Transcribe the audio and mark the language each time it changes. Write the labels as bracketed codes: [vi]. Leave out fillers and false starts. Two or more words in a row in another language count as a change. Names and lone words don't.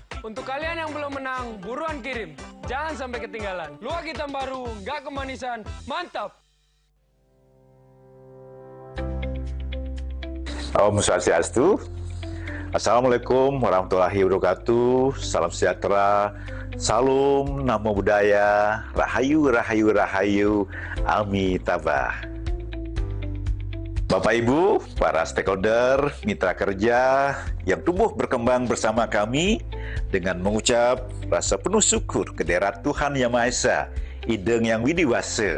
[id] Untuk kalian yang belum menang, buruan kirim. Jangan sampai ketinggalan. Luwak hitam baru, nggak kemanisan, mantap. [ban] Om Swastiastu. [ar] السلام عليكم ورحمة الله وبركاته. [id] Salam sejahtera. Salam [pi] Namo Buddhaya. [jv] Rahayu, rahayu, rahayu. [id] Amitabha. Bapak Ibu, para stakeholder, mitra kerja yang tumbuh berkembang bersama kami dengan mengucap rasa penuh syukur kehadirat Tuhan Yang Maha Esa, Ideng Yang Widiwasa.